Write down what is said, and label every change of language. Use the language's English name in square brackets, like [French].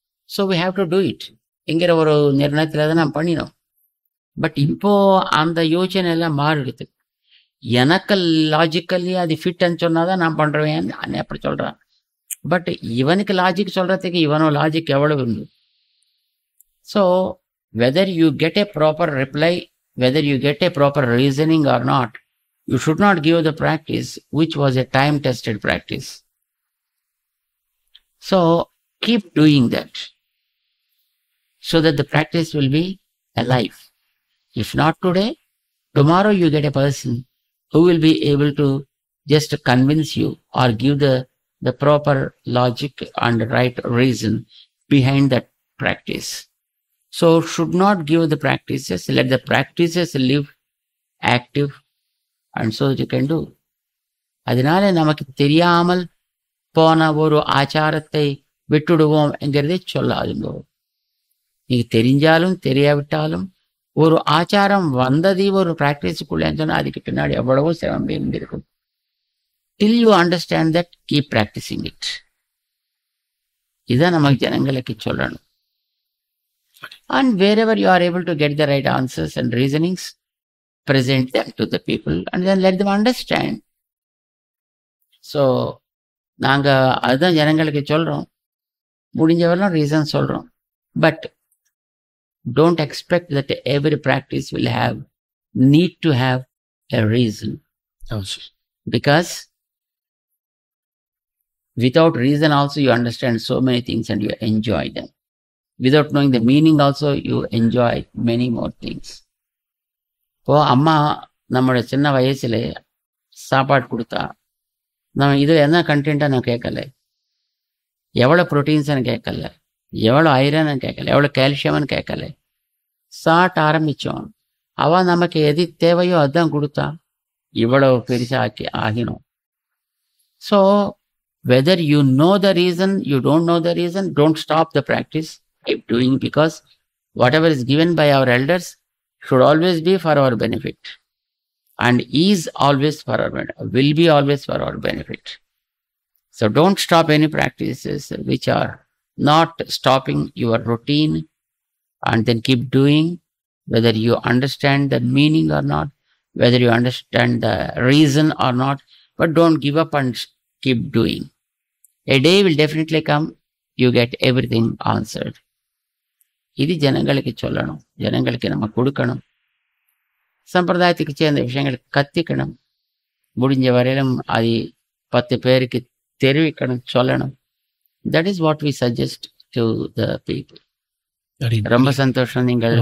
[English] so we have to do it [Tamil] என்கிற ஒரு நிர்ணயத்தில் தான் நாம் பண்ணினோம். பட் இப்போ அந்த யோசனை எல்லாம் மாறிடுது. எனக்கு லாஜிக்கலி அது ஃபிட்ன்னு சொன்னால் தான் நான் பண்ணுறேன் அப்படி சொல்கிறான். பட் இவனுக்கு லாஜிக் சொல்கிறதுக்கு இவனோ லாஜிக் எவ்வளவு உண்டு. [English] So whether you get a proper reply, whether you get a proper reasoning or not, you should not give the practice which was a time-tested practice. So keep doing that so that the practice will be alive. If not today, tomorrow you get a person who will be able to just convince you or give the proper logic and right reason behind that practice. So should not give the practices, let the practices live active, and so you can do. [Tamil] அதனால நமக்கு தெரியாமல் போன ஒரு ஆச்சாரத்தை விட்டுடுவோம் என்கிறதை சொல்லாதுங்கோ. நீங்க தெரிஞ்சாலும் தெரியாவிட்டாலும் ஒரு ஆச்சாரம் வந்தது ஒரு ப்ராக்டிஸுக்குள்ளேன்னு சொன்னால் அதுக்கு பின்னாடி எவ்வளவோ சிரமம் இருந்திருக்கும். [English] Till you understand that, keep practicing it. [Tamil] இதை நமக்கு ஜனங்களுக்கு சொல்லணும். [English] And wherever you are able to get the right answers and reasonings, present them to the people and then let them understand. [Tamil] So நாங்கள் அதுதான் ஜனங்களுக்கு சொல்கிறோம், முடிஞ்சவரெல்லாம் ரீசன் சொல்கிறோம். [English] But don't expect that every practice will need to have a reason. Because without reason also you understand so many things and you enjoy them. Without knowing the meaning also you enjoy many more things. [Tamil] இப்போ அம்மா நம்மளோட சின்ன வயசுல சாப்பாடு கொடுத்தா நம்ம இது என்ன கண்டென்ட்டாக நான் கேட்கல, எவ்வளோ ப்ரோட்டீன்ஸ்னு கேட்கல, எவ்வளோ ஐரன்னு கேட்கல, எவ்வளோ கால்சியம்னு கேட்கல, சாப்பிட்டு ஆரம்பித்தோம். அவள் நமக்கு எது தேவையோ அதுதான் கொடுத்தா, இவ்வளோ பெருசாக ஆகினோம். [English] So whether you know the reason, you don't know the reason, don't stop the practice, keep doing, because whatever is given by our elders should always be for our benefit and is always for our benefit, will be always for our benefit. So don't stop any practices which are not stopping your routine, and then keep doing, whether you understand the meaning or not, whether you understand the reason or not, but don't give up and keep doing. A day will definitely come, you get everything answered. [Tamil] இது ஜனங்களுக்கு சொல்லணும், ஜனங்களுக்கு நம்ம கொடுக்கணும், சம்பிரதாயத்துக்கு சேர்ந்த விஷயங்களுக்கு கத்திக்கணும், முடிஞ்ச வரையிலும் அது 10 பேருக்கு தெரிவிக்கணும், சொல்லணும். [English] That is what we suggest to the people. [Tamil] ரொம்ப சந்தோஷம். நீங்கள்